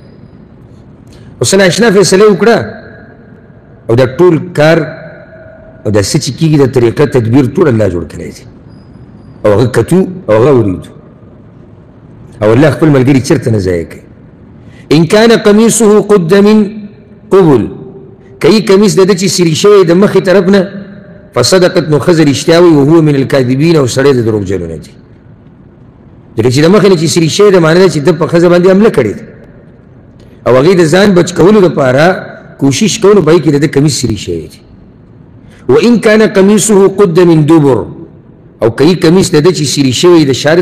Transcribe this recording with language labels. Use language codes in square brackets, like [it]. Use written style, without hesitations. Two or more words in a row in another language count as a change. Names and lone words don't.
[ps] اوس ناشنا فیصله وکړه او دا ټول کار او دا څه چې کېږي د طریقه تدبیر ټول الله جوړ کړی دی او هغه کتو او هغه وریدو او الله خپل ملګري چېرته نه ضایع کوي [ar] ان کان قمیصه قد من قبل [ps] که کمیس د ده چې سري شوی د مخې طرف نه فصدقت نو ښځه رښتیا وایي [ar] وهو من الکاذبین [ps] او سړی د دروغجنو نه دی ځکه چې د مخې نه چې سري شوی د معنی ده چې ده په ښځه باندې حمله کړې ده او هغې د ځان بچ کولو دپاره کوشش کوو نو په هغې کې د ده کمیس سري شوی دی [ar] وان کان قمیصه قد من دبر [ps] او که کمیس د ده چې سري شوی د شا د